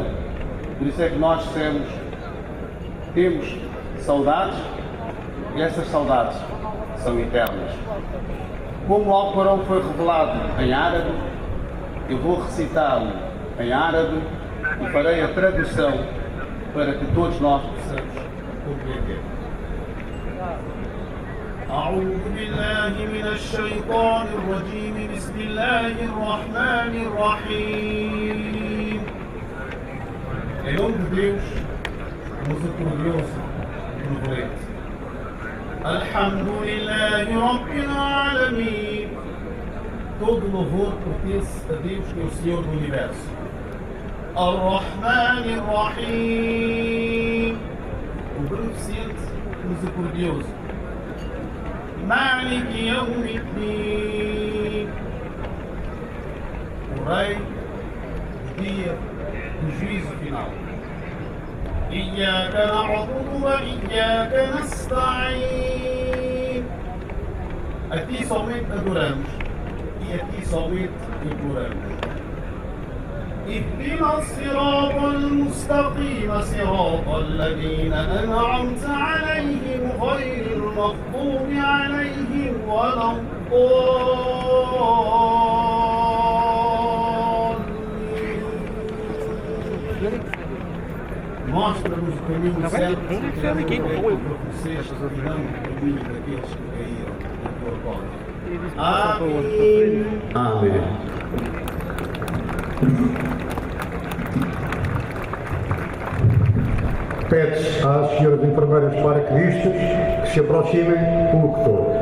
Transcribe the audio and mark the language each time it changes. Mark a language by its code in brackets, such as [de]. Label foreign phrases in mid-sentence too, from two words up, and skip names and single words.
[pt] Por isso é que nós temos saudades e essas saudades são eternas. Como o Alcorão foi revelado em árabe, eu vou recitá-lo em árabe e farei a tradução para que todos nós possamos compreender. [ar] أعوذ بالله من الشيطان الرجيم بسم الله الرحمن الرحيم. [pt] Em nome de Deus, misericordioso e benevolente. [ar] الحمد لله رب العالمين. [pt] Todo louvor pertence a Deus, que é o Senhor do Universo. [ar] الرحمن الرحيم. [pt] O beneficente misericordioso. [ar] مالك يوم الدين. [pt] O Rei do dia do juízo final. [ar] إياك نعبد وإياك نستعين. [pt] A ti somente adoramos e a ti somente imploramos. [ar] اهدنا الصراط المستقيم صراط الذين أنعمت عليهم غير المغضوب عليهم ولا الضالين. [pt] Mostra-nos o caminho certo para vocês que virão o caminho daqueles que caíram na tua porta. Amém. Amém. Pede-se às senhoras enfermeiras paraquedistas que se aproximem do locutor.